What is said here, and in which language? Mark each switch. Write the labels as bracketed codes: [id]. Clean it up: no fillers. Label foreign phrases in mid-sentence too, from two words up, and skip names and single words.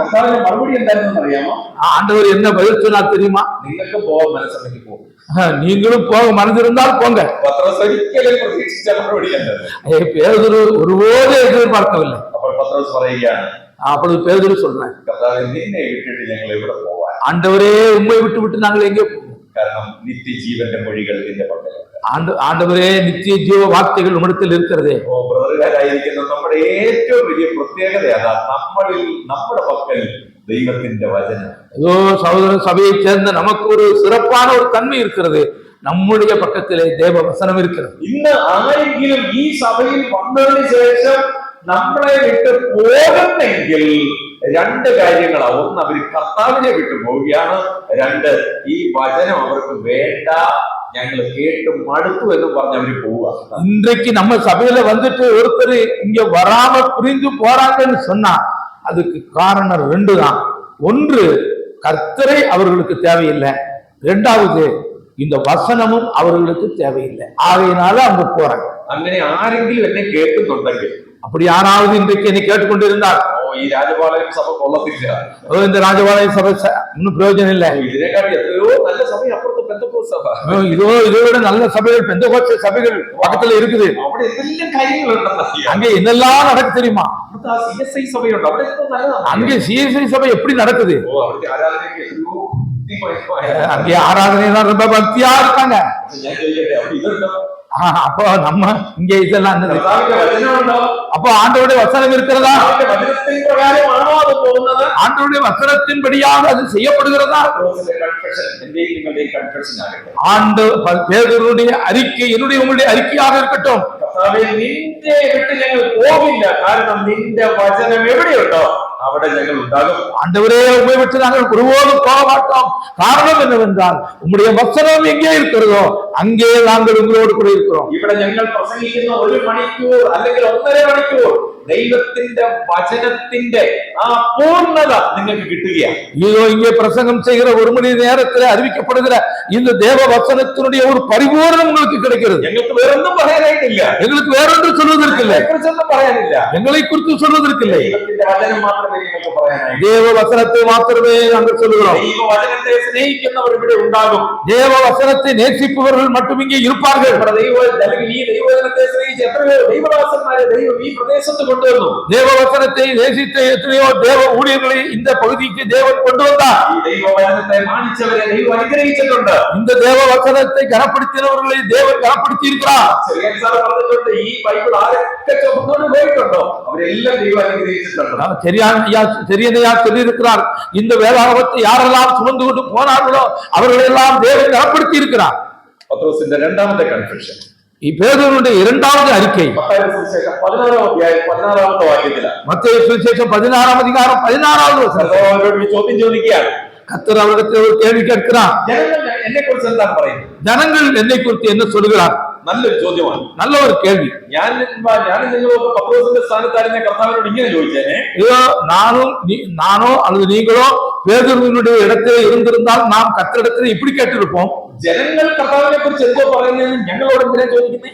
[ml] കർത്താവിന്റെ മറുപടി എന്തായിരുന്നു അറിയാമോ? [ta] ஆண்டவர் என்ன பதில் சொன்னார் தெரியுமா? [ml] നിങ്ങൾക്ക് പോകാൻ മനസ്സുണ്ടെങ്കിൽ പോകും. [ta] நீங்களும் போக மனதிருந்தால் போங்க. [ml] പത്രോസ് ഒരിക്കലും പ്രതീക്ഷിച്ച മറുപടി അല്ല. [ta] பேதுரு ஒருபோது எதிர்பார்க்கவில்லை. [ml] അപ്പോൾ പത്രോസ് പറയുകയാണ്, [ta] அப்பொழுது பேதுரு சொல்றேன், [ml] കർത്താവേ, നിന്നെ വിട്ടിട്ട് ഞങ്ങൾ എവിടെ പോവാൻ? [ta] ஆண்டவரே, உம்மை விட்டு நாங்கள் எங்கே போவோம்? [ml] കാരണം നിത്യജീവന്റെ മൊഴികൾ നിന്റെ പക്കലുണ്ട്. [ta] ஆண்டவரே, நித்திய ஜீவ வார்த்தைகள் உம்மிடத்தில் இருக்கிறதே. [ml] ബ്രദറുകാരായിരിക്കുന്ന നമ്മുടെ ഏറ്റവും വലിയ പ്രത്യേകത അതാ, നമ്മുടെ പക്കൽ ദൈവത്തിന്റെ വചനം. [ta] ஏதோ சகோதர சபையை சேர்ந்த நமக்கு ஒரு சிறப்பான ஒரு தன்மை இருக்கிறது. நம்முடைய பக்கத்திலே தேவ வசனம் இருக்கிறது. [ml] ഇന്ന് ആരെങ്കിലും ഈ സഭയിൽ വന്നതിന് ശേഷം നമ്മളെ വിട്ട് പോകുന്നെങ്കിൽ 2 കാര്യങ്ങളാണ്. ഒന്ന്, അവർ കർത്താവിനെ വിട്ടു പോവുകയാണ്. 2, ഈ വചനം അവർക്ക് വേണ്ട, ഞങ്ങൾ കേട്ട് മടുത്തു എന്ന് പറഞ്ഞ് അവര് പോവുക. [ta] இன்றைக்கு நம்ம சபையில வந்துட்டு ஒருத்தர் இங்க வராம புரிந்து போறாங்கன்னு சொன்னா அதுக்கு காரணம் 2 தான். ஒன்று, கர்த்தரை அவர்களுக்கு தேவையில்லை. 2வது, இந்த வசனமும் அவர்களுக்கு தேவையில்லை. ஆகையினால அவங்க போறாங்க. [ml] അങ്ങനെ ആരെങ്കിലും എന്നെ കേൾക്കുന്നുണ്ടെങ്കിൽ, [ta] அப்படி யாராவது இன்றைக்கு என்னை கேட்டுக்கொண்டிருந்தால், [ml] ഈ രാജപാളയം സഭ കൊള്ളത്തില്ല, [ta] இந்த ராஜபாளைய சபை ஒன்னும் பிரயோஜனம் இல்லை, [ml] ഇതിനെക്കാട്ടി എത്രയോ നല്ല സഭ അപ്പുറത്ത് പെന്തക്കോസ്ത് സഭ, [ta] இதை விட நல்ல சபைகள் பெந்தகோஸ்தே சபைகள் பக்கத்துல இருக்குது, [ml] അവിടെ എന്തെല്ലാം കാര്യങ്ങളുണ്ടെന്ന് [ta] அங்க என்னெல்லாம் நடக்கு தெரியுமா? [ml] അവിടുത്തെ ആ CSI സഭയുണ്ട്, അവിടെ എന്തോ നല്ലതാണ്. [ta] அங்கே CSI சபை எப்படி நடக்குது? [ml] അവിടുത്തെ ആരാധനയ്ക്ക് [ta] அங்கே ஆராதனை ரொம்ப பக்தியா இருக்காங்க. [ml] ഞാൻ ചോദിക്കട്ടെ, അവിടെ ഇതുണ്ടോ? [ta] அப்போ நம்ம இங்க இதெல்லாம் என்னது? [ml] കർത്താവിന്റെ വചനമുണ്ടോ? [ta] அப்போ ஆண்டவருடைய வசனம் இருக்கிறதா? [ml] കർത്താവിന്റെ വചനത്തിൻ പ്രകാരമാണോ അത് പോകുന്നത്? [ta] ஆண்டவருடைய வசனத்தின்படியாக அது செய்யப்படுகிறதா? [ml] പത്രോസിന്റെ കൺഫെഷൻ എന്റെയും നിങ്ങളുടെയും കൺഫെഷൻ ആകട്ടെ. [ta] ஆண்டு பேதுருடைய அறிக்கை என்னுடைய உங்களுடைய அறிக்கையாக இருக்கட்டும். [ml] കർത്താവേ, നിന്റെ വിട്ട് ഞങ്ങൾ പോകില്ല, കാരണം നിന്റെ വചനം എവിടെയുണ്ടോ അവിടെ ഞങ്ങൾ ഉണ്ടാകും. [ta] ஆண்டவரே, உண்மை விட்டு நாங்கள் ஒருபோதும் போக மாட்டோம். காரணம் என்னவென்றால் உம்முடைய வசனம் எங்கே இருக்கிறதோ அங்கே நாங்கள் உங்களோடு கூட இருக்கிறோம். [ml] ഇവിടെ ഞങ്ങൾ പ്രസംഗിക്കുന്ന 1 മണിക്കൂർ അല്ലെങ്കിൽ 1.5 മണിക്കൂർ ദൈവത്തിന്റെ വചനത്തിന്റെ ആ പൂർണ്ണത നിങ്ങൾക്ക് കിട്ടുകയാണ്. [ta] இதோ இங்கே பிரசங்கம் செய்கிற 1 மணி நேரத்தில் அறிவிக்கப்படுகிற இந்த தேவ வசனத்தினுடைய ஒரு பரிபூரணம் உங்களுக்கு கிடைக்கிறது. [ml] ഞങ്ങൾക്ക് വേറൊന്നും പറയാനായിട്ടില്ല, [ta] எங்களுக்கு வேறொன்று சொல்வதற்கில்லை, [ml] കുറിച്ചൊന്നും പറയാനില്ല. [ta] எங்களை குறித்து சொல்வதற்கில்லை. [ml] ദൈവത്തിന്റെ വചനം മാത്രമേ നിങ്ങൾക്ക് പറയാനായി. [ta] தேவ வசனத்தை மாத்திரமே நாங்கள் சொல்லுகிறோம். [ml] ദൈവ വചനത്തെ സ്നേഹിക്കുന്നവർ ഇവിടെ ഉണ്ടാകും. [ta] தேவ வசனத்தை நேசிப்பவர்கள் மட்டும் இங்கே இருப்பார்கள். [ml] നമ്മുടെ അല്ലെങ്കിൽ ഈ ദൈവവചനത്തെ സ്നേഹിച്ച് എത്രയോ ദൈവദാസന്മാരെ ദൈവം ഈ പ്രദേശത്ത് കൊണ്ടുവന്നു. [ta] தேவ வசனத்தை நேசித்த எத்தனையோ தேவ ஊழியர்களை இந்த பகுதிக்கு தேவன் கொண்டு வந்தார். [ml] ഈ ദൈവവചനത്തെ മാനിച്ചവരെ ദൈവം അനുഗ്രഹിച്ചിട്ടുണ്ട്. [ta] இந்த தேவ வசனத்தை கனப்படுத்தினவர்களை தேவன் கனப்படுத்தி இருக்கிறார். [ml] ചെറിയ സാർ പറഞ്ഞിട്ടുണ്ട്, ഈ ബൈബിൾ ആരൊക്കെ ചുമന്നുകൊണ്ട് പോയിട്ടുണ്ടോ അവരെല്ലാം ദൈവം അനുഗ്രഹിച്ചിട്ടുണ്ട്. [ta] தெரியனையா சொல்லி இருக்கிறார், இந்த வேதாகமத்தை யாரெல்லாம் சுமந்து கொண்டு போனார்களோ அவர்களெல்லாம் தேவன் கனப்படுத்தி இருக்கிறார். [ml] പത്രോസിന്റെ രണ്ടാമത്തെ കൺഫെഷൻ, [ta] பேதுருவுடைய இரண்டாவது அறிக்கை [ml] മത്തായി സുവിശേഷം 16-ാം അധ്യായം 16-ാമത്തെ വാക്യത്തിലാണ്. [ta] மத்தேயு சுவிசேஷம் 16-ாம் அதிகாரம் 16வது வசனம். [ml] അവരോട് ഒരു ചോദ്യം ചോദിക്കുകയാണ്. [ta] கர்த்தர் அவரிடத்தில் ஒரு கேள்வி கேட்கிறார். [ml] ജനങ്ങൾ എന്നെ കുറിച്ച് എന്താണ് പറയുന്നത്? [ta] ஜனங்கள் என்னை குறித்து என்ன சொல்லுகிறார்? [ml] നല്ലൊരു ചോദ്യമാണ്, [ta] நல்ல ஒரு கேள்வி. [ml] ഞാൻ നിങ്ങളൊക്കെ പത്രോസിന്റെ സ്ഥാനത്തായിരുന്ന കർത്താവിനോട് ഇങ്ങനെ ചോദിച്ചേനെ, [ta] இதோ நானோ அல்லது நீங்களோ பேதுருவினுடைய இடத்திலே இருந்திருந்தால் நாம் கர்த்தரிடத்தில் இப்படி கேட்டிருப்போம், [ml] ജനങ്ങൾ കർത്താവിനെ കുറിച്ച് എന്തോ പറയുന്നതെന്ന് ഞങ്ങളോട് എന്തിനാ ചോദിക്കുന്നത്?